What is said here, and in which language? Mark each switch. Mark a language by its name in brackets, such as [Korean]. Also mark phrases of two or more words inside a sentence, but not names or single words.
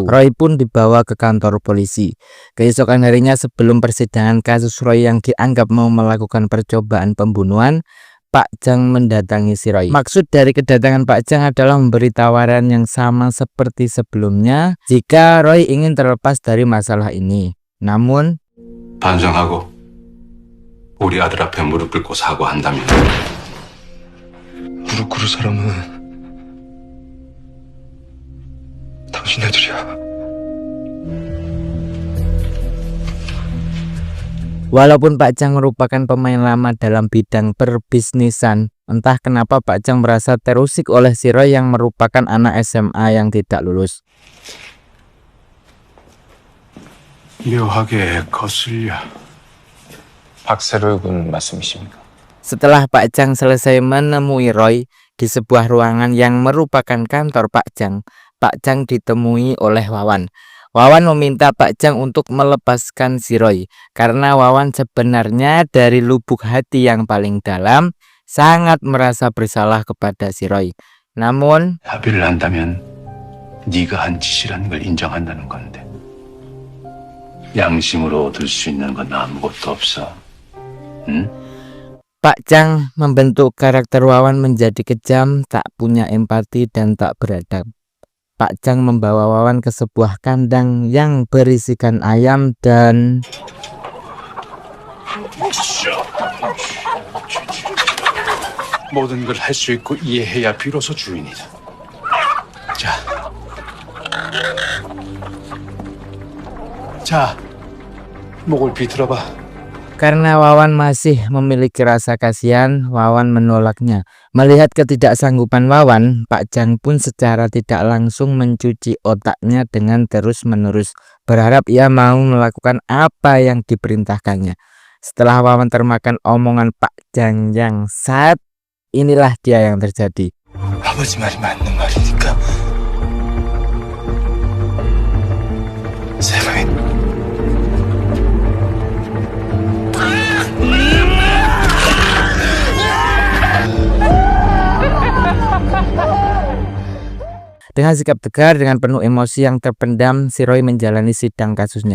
[Indonesian] Roy pun dibawa ke kantor polisi. Keesokan harinya sebelum persidangan kasus Roy yang dianggap mau melakukan percobaan pembunuhan, Pak Jang mendatangi si Roy. Maksud dari kedatangan Pak Jang adalah memberi tawaran yang sama seperti sebelumnya jika Roy ingin terlepas dari masalah ini. Namun, [Korean] 반성하고 우리 아들 앞에 무릎 꿇고 사과한다면 무릎 꿇을 사람은 당신 애들이야. [Indonesian] walaupun Pak Jang merupakan pemain lama dalam bidang perbisnisan, entah kenapa Pak Jang merasa terusik oleh si Roy yang merupakan anak SMA yang tidak lulus. [Korean] 묘하게 거슬려. 박세로이 군 말씀이십니까? [Indonesian] Setelah Pak Jang selesai menemui Roy di sebuah ruangan yang merupakan kantor Pak Jang ditemui oleh Wawan. Wawan meminta Pak Jang untuk melepaskan si Roy karena Wawan sebenarnya dari lubuk hati yang paling dalam sangat merasa bersalah kepada si Roy. Namun, [Korean] 합의를 한다면 네가 한 짓이라는 걸 인정한다는 건데 양심으로 얻을 수 있는 건 아무것도 없어. 응? [Indonesian] Pak Jang membentuk karakter Wawan menjadi kejam, tak punya empati dan tak beradab. Pak Jang membawa Wawan ke sebuah kandang yang berisikan ayam dan [Korean] 모든 걸 할 수 있고 이해해야 비로소 주인이다. 자, 목을 비틀어봐. [Indonesian] karena Wawan masih memiliki rasa kasihan, Wawan menolaknya. Melihat ketidaksanggupan Wawan, Pak Jang pun secara tidak langsung mencuci otaknya dengan terus-menerus berharap ia mau melakukan apa yang diperintahkannya. Setelah Wawan termakan omongan Pak Jang yang saat, inilah dia yang terjadi. [Korean] 아버지 말이 맞는 말이니까. 세로이. [Indonesian] Dengan sikap tegar, dengan penuh emosi yang terpendam, si Roy menjalani sidang kasusnya.